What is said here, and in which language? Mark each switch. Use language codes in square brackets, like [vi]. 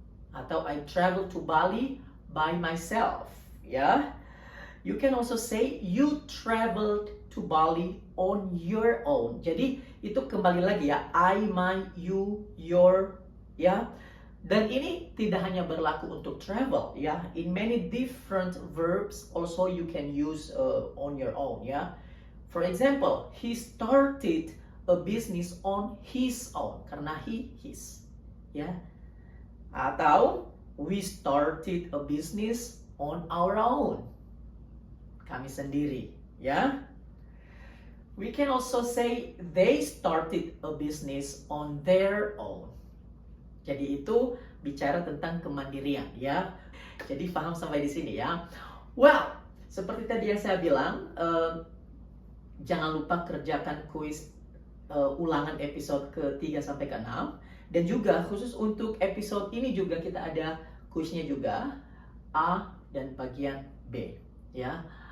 [en] Atau I traveled to Bali by myself, ya. You can also say you traveled to Bali on your own. [id] Jadi itu kembali lagi, ya, I, my, you, your, ya. Dan ini tidak hanya berlaku untuk travel, ya. [en] In many different verbs also you can use on your own, ya. For example, he started a business on his own [id] karena [en] his, ya. Atau we started a business on our own. [id] Kami sendiri, ya. [en] We can also say they started a business on their own. [id] Jadi itu bicara tentang kemandirian, ya. Jadi paham sampai di sini, ya. Well, seperti tadi yang saya bilang, jangan lupa kerjakan kuis ulangan episode ke-3 sampai ke-6. Dan juga khusus untuk episode ini juga kita ada kuisnya juga, A dan bagian B, ya.